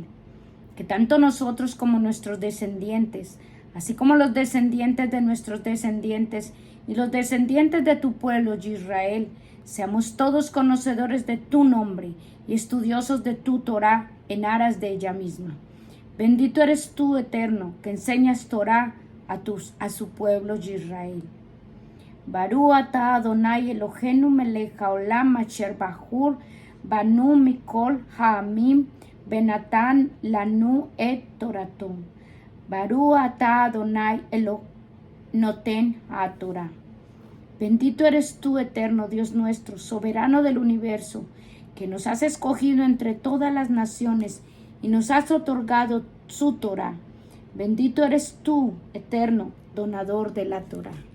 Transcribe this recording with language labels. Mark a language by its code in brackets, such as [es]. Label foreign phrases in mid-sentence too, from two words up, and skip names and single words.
[es] Que tanto nosotros como nuestros descendientes, así como los descendientes de nuestros descendientes y los descendientes de tu pueblo Israel, seamos todos conocedores de tu nombre y estudiosos de tu Torah en aras de ella misma. Bendito eres tú, Eterno, que enseñas Torah a su pueblo Israel. [he] ברוך אתה אדני אלהינו מלך העולם אשר בחר בנו מכל העמים ונתן לנו את תורתו. ברוך אתה אדני נותן התורה. [es] Bendito eres tú, Eterno Dios nuestro, soberano del universo, que nos has escogido entre todas las naciones y nos has otorgado su Torah. Bendito eres tú, Eterno, donador de la Torah.